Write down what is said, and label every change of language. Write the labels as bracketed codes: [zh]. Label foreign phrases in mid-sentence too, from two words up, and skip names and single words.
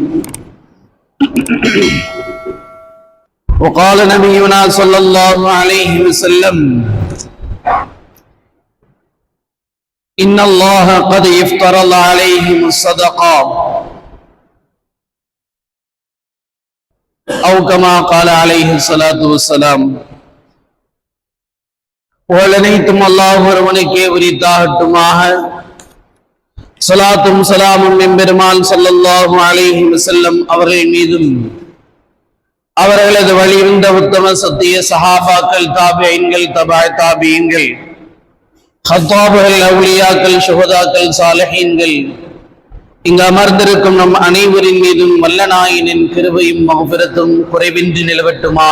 [ar] وقال نبينا صلى الله عليه وسلم: إن الله قد افترض عليهم الصدقة أو كما قال عليه الصلاة والسلام. [ta] புகழனைத்தும் அல்லாஹ் ஒருவனுக்கே உரித்தாகட்டுமாக. ஸலாத்தும் ஸலாமும் எம்பெருமான் [ar] صلى الله عليه وسلم [ta] அவர்கள் மீதும் அவர்களது வழியிருந்த உத்தம சத்திய சஹாபாக்கள், தாபிஈன்கள், தபஅ தாபிஈன்கள், ஹத்தாபுகள், அவுலியாக்கள், ஷுஹதாக்கள், சாலிஹீன்கள், இங்கு அமர்ந்திருக்கும் நம் அனைவரின் மீதும் வல்ல நாயனின் கிருபையும் மஃபிரத்தும் குறைவின்றி நிலவட்டுமாக.